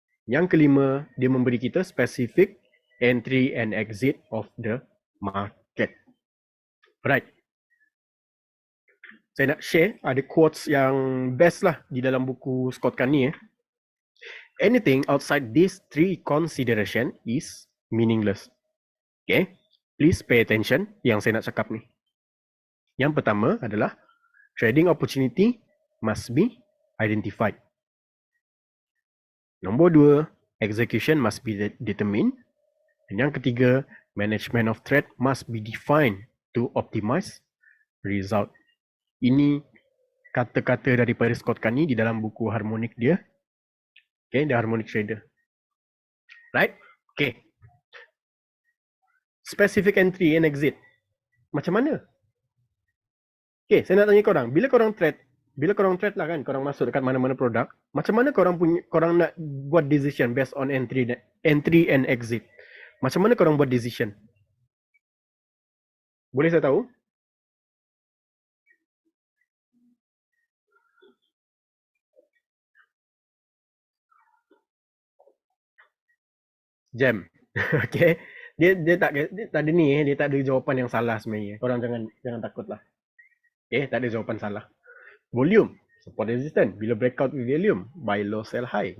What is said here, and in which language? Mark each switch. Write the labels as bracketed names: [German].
[Malay] Yang kelima, dia memberi kita [English] specific entry and exit of the market. Right. [Malay] Saya nak share ada quotes yang best lah di dalam buku Scott Carney. [English] Anything outside these three consideration is meaningless. Please pay attention [Malay] yang saya nak cakap ni. Yang pertama adalah [English] trading opportunity must be identified. Nombor 2, execution must be determined. [Malay] Dan yang ketiga, [English] management of threat must be defined to optimize result. [Malay] Ini kata-kata daripada Scott Carney di dalam buku harmonik dia. [English] Okay, The Harmonic Trader. Right? Okay. Specific entry and exit. [Malay] Macam mana? Okay, saya nak tanya korang. Bila korang trade lah kan, korang masuk dekat mana-mana produk, macam mana korang nak buat [English] decision based on entry and exit? [Malay] Macam mana korang buat decision? Boleh saya tahu? Jam. Okay. Dia tak ada ni, dia tak ada jawapan yang salah sebenarnya. Korang jangan takutlah. Okay, tak ada jawapan salah. [English] Volume, support resistance. Bila breakout volume, buy low, sell high.